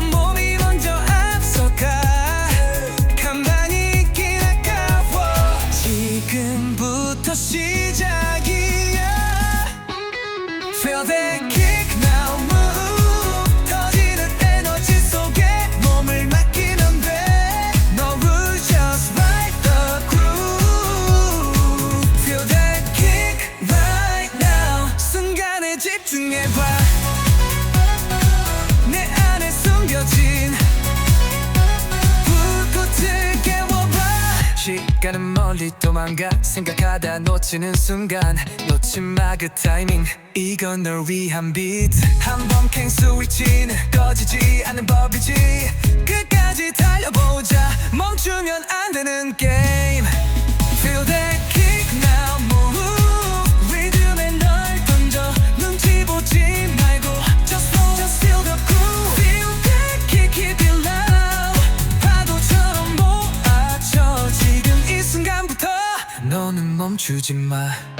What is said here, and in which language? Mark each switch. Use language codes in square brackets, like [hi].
[ko] 몸이 먼저 앞서가. 가만히 있긴 아까워. 지금부터 시작이야. [en] Feel that kick now, move. [ko] 터지는 에너지 속에 몸을 맡기면 돼. [en] No rules, just ride the groove. Feel that kick right now. [ko] 순간에 집중해봐. 내 안에 숨겨진 불꽃을 깨워봐. 시간은 멀리 도망가. 생각하다 놓치는 순간. 놓지 마 그 타이밍. 이건 널 위한 비트. 한번 캔 스위치는 꺼지지 않는 법이지. 끝까지 달려보자. 멈추면 안 되는 게임. [en] Feel that kick now, move. [ko] 리듬에 널 던져. 눈치 보지 말고 [en] Just flow, just feel the groove. Feel that kick, keep it loud. [ko] 파도처럼 모아져. 지금 이 순간부터 너는 멈추지 마.